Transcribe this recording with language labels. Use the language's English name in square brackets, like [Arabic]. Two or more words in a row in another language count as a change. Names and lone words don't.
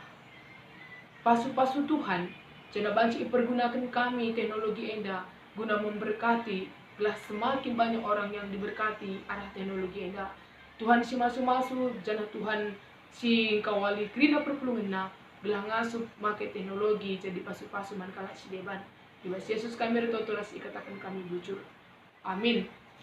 [Batak Karo] pasu-pasu Tuhan jana banci pergunakan kami teknologi enda [Indonesian] guna memberkati [Batak Karo] gelah [Indonesian] semakin banyak orang yang diberkati [Batak Karo] arah teknologi enda Tuhan si masu-masu jana Tuhan si kawali krina perpelungan gelah ngasup make teknologi jadi pasu-pasu man kalak si deban Yesus kami retotoras ikatakan kami bujur amin.